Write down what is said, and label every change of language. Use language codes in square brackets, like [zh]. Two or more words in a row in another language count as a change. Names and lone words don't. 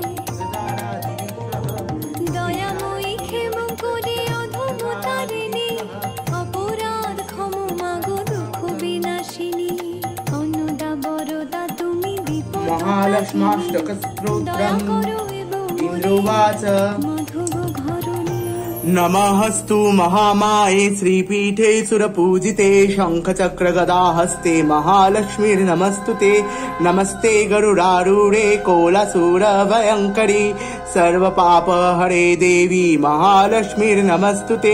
[bn] দয়াময়ী ক্ষেমঙ্করী অধমতারিণী, অপরাধ ক্ষম মাগো দুঃখ বিনাশিনী। অন্নদা বরদা তুমি বিপদ মহালক্ষ্মাষ্টক দয়া স্তোত্রম করো এবং [sa] ইন্দ্রোবাচ। [bn] মাধব ঘরণী। [sa] नमस्तु महामाये श्रीपीठे सुरपूजिते, शङ्खचक्रगदाहस्ते महालक्ष्मीर्नमस्तुते। नमस्ते गरुडारूढे कोलासुरभयङ्करी, सर्वपापहरे देवी महालक्ष्मीर्नमस्तुते।